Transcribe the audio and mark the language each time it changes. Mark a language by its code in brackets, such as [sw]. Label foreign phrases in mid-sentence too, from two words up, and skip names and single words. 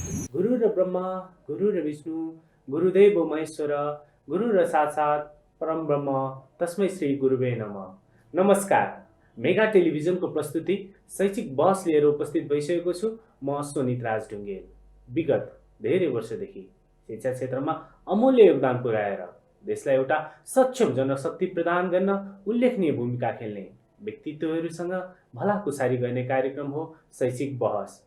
[sa] गुरु र ब्रह्मा गुरु र विष्णु गुरुदेव महेश्वर गुरु र साक्षात् परम ब्रह्म तस्मै श्री गुरुवे नमः। [ne] नमस्कार। मेगा टेलिभिजनको प्रस्तुति शैक्षिक बहस लिएर उपस्थित भइसकेको छु। म सोनित राज ढुङ्गेल। विगत धेरै वर्षदेखि शिक्षा क्षेत्रमा अमूल्य योगदान पुर्याएर देशलाई एउटा सक्षम जनशक्ति प्रदान गर्न उल्लेखनीय भूमिका खेल्ने व्यक्तित्वहरूसँग भलाकुसारी गर्ने कार्यक्रम हो शैक्षिक बहस।